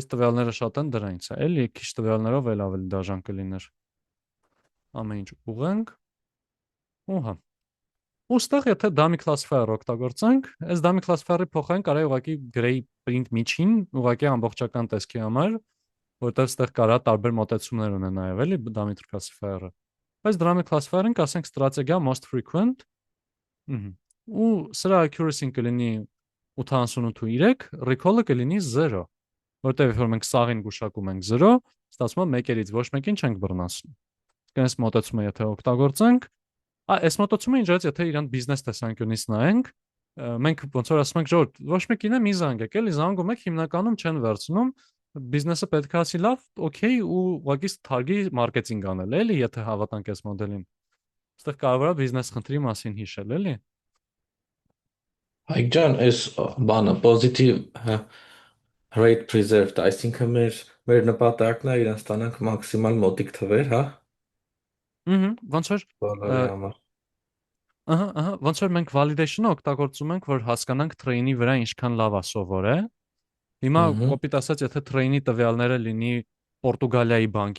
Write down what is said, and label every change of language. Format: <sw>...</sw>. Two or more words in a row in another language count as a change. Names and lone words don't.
<hy>տվյալները շատ են դրանից է, էլի քիչ տվյալներով էլ ավելի դաժան կլիներ։ Ամեն ինչ ուղենք։ Ուհա։ Ոստեղ եթե</hy> <en>dummy classifier</en> <hy>օգտագործենք, այս</hy> <en>dummy classifier-</en> <hy>ը փոխենք կարա ուղղակի</hy> <en>gray print</en> <hy>միջին, ուղղակի ամբողջական տեսքի համար, որտեղ ստեղ կարա տարբեր մոտեցումներ ունեն նաև էլի</hy> <en>dummy classifier-</en> <hy>ը։ Բայց</hy> <en>dummy classifier-</en> <hy>ին կասենք strategia</hy> <en>most frequent,</en> <hy>ու սրա accuracy-ն կլինի 88.3, recall-ը կլինի 0, որտեղ որ մենք սաղին գուշակում ենք 0, ստացվում է 1-երից ոչ մեկին չենք բռնացնում։ Այս մոտեցումը եթե օգտագործենք, այս մոտեցումը ինչպես եթե իրան բիզնես տեսանկյունից նայենք, մենք ոնց որ ասում ենք ժողովուրդ, ոչ մեկին է մի զանգեք, էլի զանգում եք հիմնականում չեն վերցնում, բիզնեսը պետք է ասի լավ, օքեյ ու ուղղակի թարգի մարքեթինգ անել, էլի եթե հավատանք այս մոդելին։ Այստեղ կարևոր է բիզնես խնդրի մասին հիշել, էլի։ Հայկ ջան, այս բանը</hy> <en>positive rate preserved,</en> <hy>այսինքն մեր նպատակն է իրեն ստանանք մաքսիմալ մոտիկ թվեր, հա։ Ոնց որ Բոլորի համար։ ոնց որ մենք validation-ը օգտագործում ենք, որ հասկանանք train-ի վրա ինչքան լավ է սովոր է։ Հիմա կոպիտ ասած, եթե train-ի տվյալները լինի Պորտուգալիայի բանկի</hy>